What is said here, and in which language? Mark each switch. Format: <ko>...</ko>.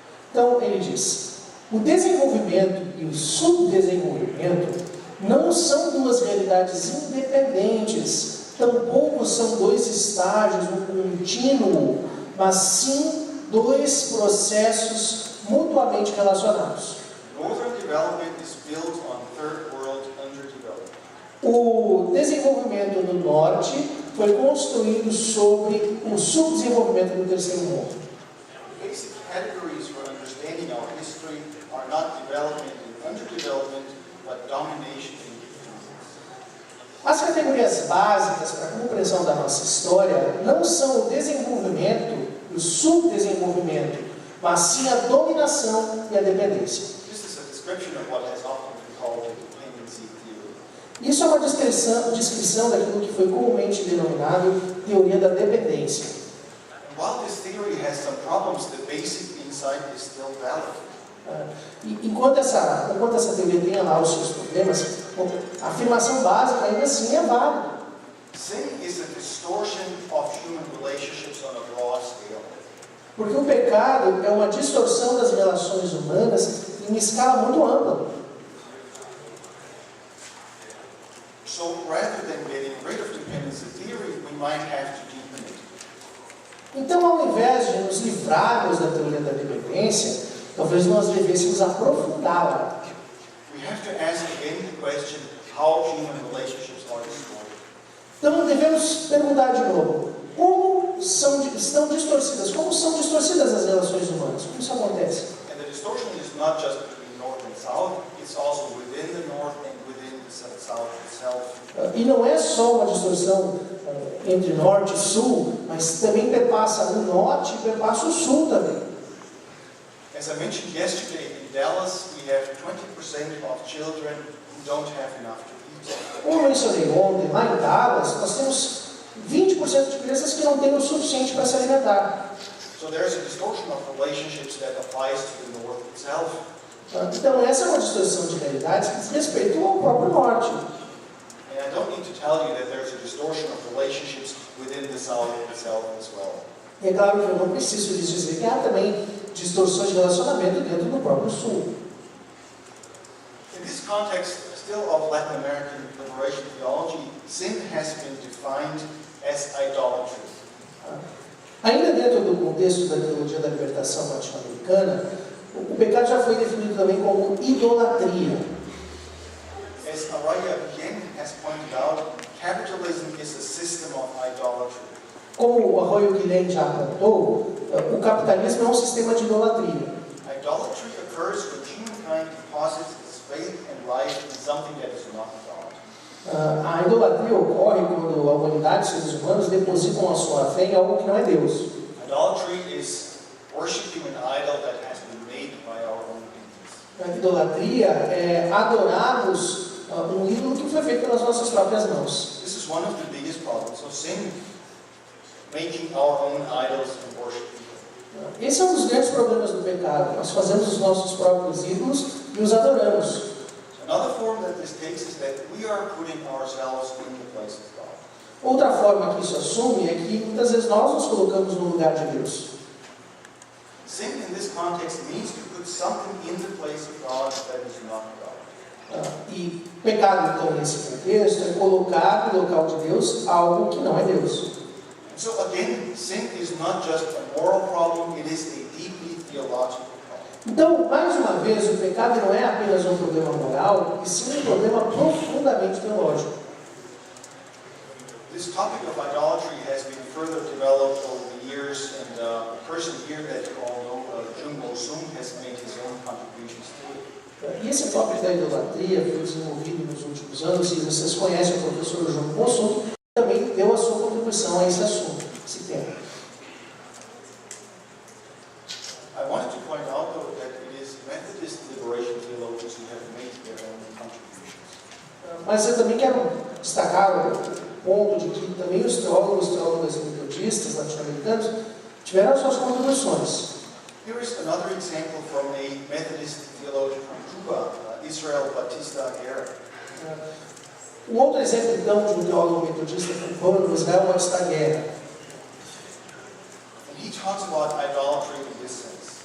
<pt>Então ele diz: o desenvolvimento e o subdesenvolvimento não são duas realidades independentes, tampouco são dois estágios no contínuo, mas sim dois processos mutuamente relacionados.</pt> <en>Northern development is built on third world underdevelopment.</en> <pt>O desenvolvimento no norte foi construído sobre o subdesenvolvimento do terceiro mundo.</pt> <en>Basic categories for understanding our history are not development and underdevelopment, but domination and dependence.</en> <pt>As categorias básicas para a compreensão da nossa história não são o desenvolvimento e o subdesenvolvimento, mas sim a dominação e a dependência.</pt> <en>This is a description of what has often been called the dependency theory.</en> <pt>Isso é uma descrição daquilo que foi comumente denominado teoria da dependência.</pt> <en>And while this theory has some problems, the basic insight is still valid.</en> <pt>Enquanto essa teoria tem lá os seus problemas, a afirmação básica ainda assim é válida.</pt> <en>Sin is a distortion of human relationships on a broad scale.</en> <pt>Porque o pecado é uma distorção das relações humanas em uma escala muito ampla.</pt> <en>So rather than getting rid of dependency theory, we might have to deepen it.</en> <pt>Então, ao invés de nos livrarmos da teoria da dependência, talvez nós devêssemos aprofundá-la.</pt> <en>We have to ask again the question, how human relationships are destroyed.</en> <pt>Então, devemos perguntar de novo, como são distorcidas as relações humanas? Como isso acontece?</pt> <en>And the distortion is not just between North and South, it's also within the North and within the South itself.</en> <pt>E não é só uma distorção entre norte e sul, mas também perpassa o norte e perpassa o sul também.</pt> <en>As I mentioned yesterday, in Dallas we have 20% of children who don't have enough to eat.</en> <pt>Como eu mencionei ontem, lá em Dallas, nós temos 20% de crianças que não têm o suficiente para se alimentar.</pt> <en>So there's a distortion of relationships that applies to the North itself.</en> <pt>Então essa é uma distorção de realidades que diz respeito ao próprio norte.</pt> <en>And I don't need to tell you that there's a distortion of relationships within the South itself as well.</en> <pt>E é claro que eu não preciso lhes dizer que há também distorções de relacionamento dentro do próprio sul.</pt> <en>In this context, still of Latin American liberation theology, sin has been defined as idolatry.</en> <pt>Ainda dentro do contexto da teologia da libertação latino-americana, o pecado já foi definido também como idolatria.</pt> <en>As Araya again has pointed out, capitalism is a system of idolatry.</en> <pt>Como o Arroyo Guilhem já apontou, o capitalismo é um sistema de idolatria.</pt> <en>Idolatry occurs when humankind deposits its faith and life in something that is not God.</en> <pt>A idolatria ocorre quando a humanidade e os seres humanos depositam a sua fé em algo que não é Deus.</pt> <en>Idolatry is worshiping an idol that has been made by our own hands.</en> <pt>A idolatria é adorarmos um ídolo que foi feito pelas nossas próprias mãos.</pt> <en>This is one of the biggest problems of sin, making our own idols and worshiping them.</en> <pt>Esse é um dos grandes problemas do pecado. Nós fazemos os nossos próprios ídolos e os adoramos.</pt> <en>Another form that this takes is that we are putting ourselves in the place of God.</en> <pt>Outra forma que isso assume é que muitas vezes nós nos colocamos no lugar de Deus.</pt> <en>Sin in this context means to put something in the place of God that is not God.</en> <pt>E pecado, então, nesse contexto, é colocar no local de Deus algo que não é Deus.</pt> <en>So again, sin is not just a moral problem, it is a deeply theological problem.</en> <pt>Então, mais uma vez, o pecado não é apenas um problema moral, e sim um problema profundamente teológico.</pt> <en>This topic of idolatry has been further developed over the years, and a person here that you all know, Jung Mo Sung, has made his own contributions to it.</en> <pt>E esse tópico da idolatria foi desenvolvido nos últimos anos, e vocês conhecem o professor João Moço, que também deu a sua contribuição a esse assunto, esse tema.</pt> <en>I wanted to point out, though, that it is Methodist liberation theologians who have made their own contributions.</en> <pt>Mas eu também quero destacar o ponto de que também os teólogas metodistas latino-americanos tiveram suas contribuições.</pt> <en>Here is another example from a Methodist theologian from Cuba, Israel Batista Aguirre.</en> <pt>Um outro exemplo, então, de um teólogo metodista cubano, Israel Batista Aguirre.</pt> <en>And he talks about idolatry in this sense.</en>